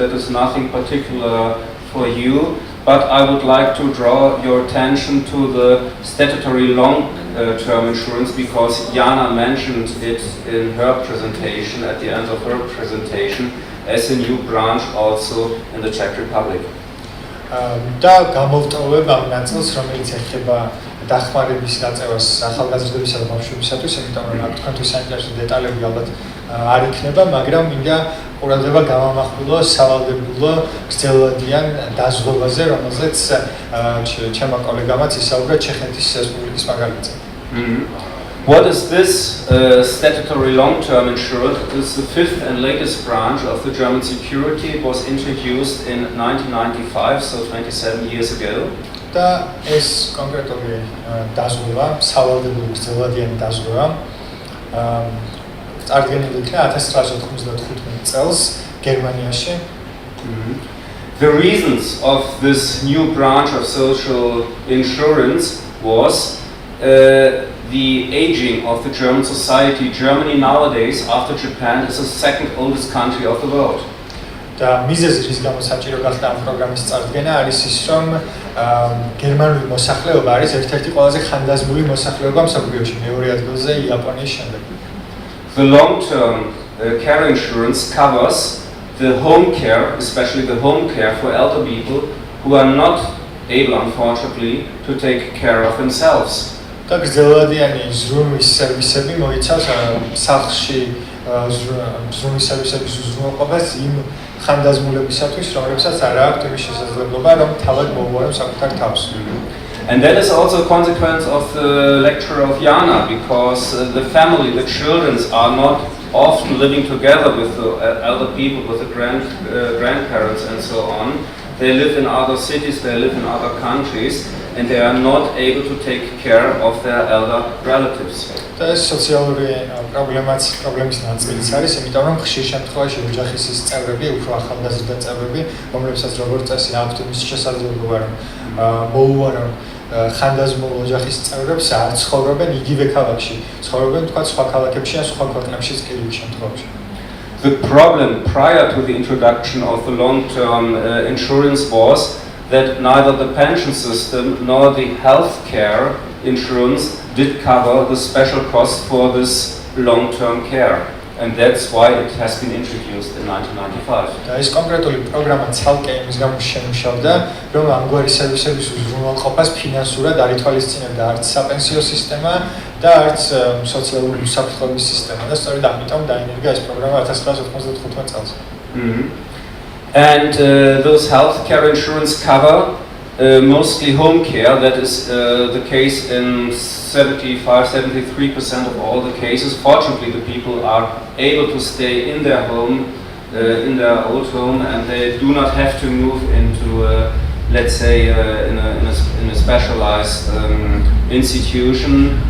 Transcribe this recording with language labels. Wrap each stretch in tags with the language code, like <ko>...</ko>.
<en>That is nothing particular for you, but I would like to draw your attention to the statutory long-term insurance because Jana mentioned it in her presentation, at the end of her presentation, as a new branch also in the Czech Republic.</en> <ka>და გამოვტოვებ ამ ნაწილს, რომელიც ეხება დახმარების გაწევას ახალგაზრდებისა და ბავშვებისათვის, იმიტომ რომ აქ თქვენთვის საინტერესო დეტალები ალბათ არ იქნება, მაგრამ მინდა ყურადღება გამამახვილო სავალდებულო გრძელვადიან დაზღვევაზე, რომელზეც ჩემმა კოლეგამაც ისაუბრა ჩეხეთის რესპუბლიკის მაგალითზე.</ka> <en>What is this statutory long-term insurance? It is the fifth and latest branch of the German security. It was introduced in 1995, so 27 years ago.</en> <ka>და ეს კონკრეტული დაზღვევა, სავალდებულო გრძელვადიანი დაზღვევა წარდგენილი იქნა 1995 წელს გერმანიაში.</ka> <en>The reasons of this new branch of social insurance was the aging of the German society. Germany nowadays, after Japan, is the second oldest country of the world.</en> <ka>და მიზეზი რის გამო საჭირო გახდა ამ პროგრამის წარდგენა არის ის, რომ გერმანული მოსახლეობა არის ერთ-ერთი ყველაზე ხანდაზმული მოსახლეობა მსოფლიოში, მეორე ადგილზე იაპონიის შემდეგ.</ka> <en>The long-term care insurance covers the home care, especially the home care for elder people who are not able, unfortunately, to take care of themselves.</en> <ka>და გრძელვადიანი ზრუნვის სერვისები მოიცავს სახლში ზრუნვის სერვისების უზრუნველყოფას იმ ხანდაზმულებისათვის, რომლებსაც არ აქვთ იმის შესაძლებლობა, რომ თავად მოუვარონ საკუთარ თავს.</ka> <en>And that is also a consequence of the lecture of Jana, because the family, the children are not often living together with the elder people, with the grandparents and so on. They live in other cities, they live in other countries, and they are not able to take care of their elder relatives.</en> <ka>და ეს სოციალური პრობლემის ნაწილიც არის, იმიტომ რომ ხშირ შემთხვევაში ოჯახის ის წევრები, უფრო ახალგაზრდა წევრები, რომლებსაც როგორც წესი აქვთ იმის შესაძლებლობა, რომ მოუვარონ ხანდაზმულ ოჯახის წევრებს, არ ცხოვრობენ იგივე ქალაქში, ცხოვრობენ თქვა სხვა ქალაქებში ან სხვა ქვეყნებშიც კიდევ შემთხვევაში.</ka> <en>The problem prior to the introduction of the long-term insurance was that neither the pension system nor the health care insurance did cover the special cost for this long-term care. And that's why it has been introduced in 1995.</en> <ka>და ეს კონკრეტული პროგრამა ცალკე იმის გამო შემუშავდა, რომ ამგვარი სერვისების უზრუნველყოფას ფინანსურად არ ითვალისწინებდა არც საპენსიო სისტემა და არც სოციალური უსაფრთხოების სისტემა და სწორედ ამიტომ დაინერგა ეს პროგრამა 1995 წელს.</ka> <en>And those health care insurance cover mostly home care. That is the case in 75-73% of all the cases. Fortunately, the people are able to stay in their home, in their old home, and they do not have to move into, let's say, in a specialized institution.</en>